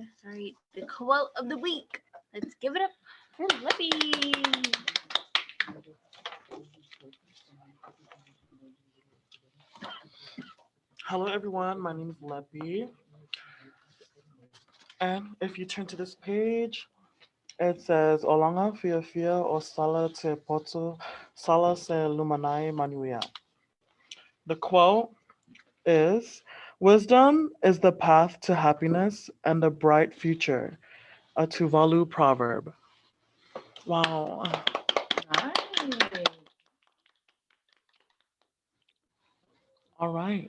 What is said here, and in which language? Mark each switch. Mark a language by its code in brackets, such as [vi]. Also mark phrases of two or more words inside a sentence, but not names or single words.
[en] Sorry, the quote of the week. Let's give it up for Leppy. Hello everyone, my name is Leppy. And if you turn to this page, it says [tvl] Olanga Fia o Sala Te Poto Sala Se Lumanai Manuia. [en] The quote is wisdom is the path to happiness and a bright future. A Tuvalu proverb. Wow. Nice. All right.